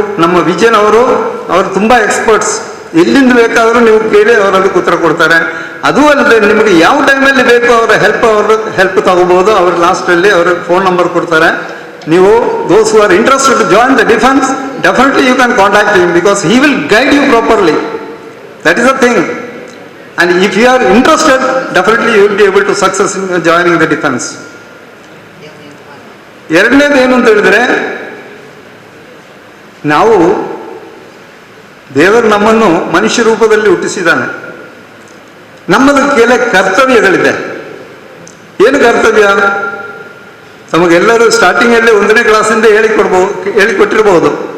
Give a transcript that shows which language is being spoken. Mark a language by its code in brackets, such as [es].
[kn] ನಮ್ಮ ವಿಜಯನ್ ಅವರು ತುಂಬಾ ಎಕ್ಸ್ಪರ್ಟ್ಸ್, ಎಲ್ಲಿಂದ ಬೇಕಾದರೂ ನೀವು ಕೇಳಿ ಅವರು ಅದಕ್ಕೆ ಉತ್ತರ ಕೊಡ್ತಾರೆ. ಅದು ಅಲ್ಲದೆ ನಿಮಗೆ ಯಾವ ಟೈಮಲ್ಲಿ ಬೇಕು ಅವರ ಹೆಲ್ಪ್ ತಗೋಬಹುದು. ಅವರು ಲಾಸ್ಟಲ್ಲಿ ಅವರ ಫೋನ್ ನಂಬರ್ ಕೊಡ್ತಾರೆ. [en] ನೀವು those who are interested to join the defence, definitely you can contact him because he will guide you properly. That is the thing. And if you are interested, definitely you will be able to success in joining the defense. [kn] ಎರಡನೇದು ಏನು ಅಂತ ಹೇಳಿದ್ರೆ, ನಾವು ದೇವರು ನಮ್ಮನ್ನು ಮನುಷ್ಯ ರೂಪದಲ್ಲಿ ಹುಟ್ಟಿಸಿದ್ದಾನೆ. ನಮ್ಮದು ಕೆಲ ಕರ್ತವ್ಯಗಳಿದೆ. ಏನು ಕರ್ತವ್ಯ? ತಮಗೆಲ್ಲರೂ ಸ್ಟಾರ್ಟಿಂಗಲ್ಲಿ 1ನೇ ಕ್ಲಾಸಿಂದ ಹೇಳಿಕೊಟ್ಟಿರ್ಬೋದು.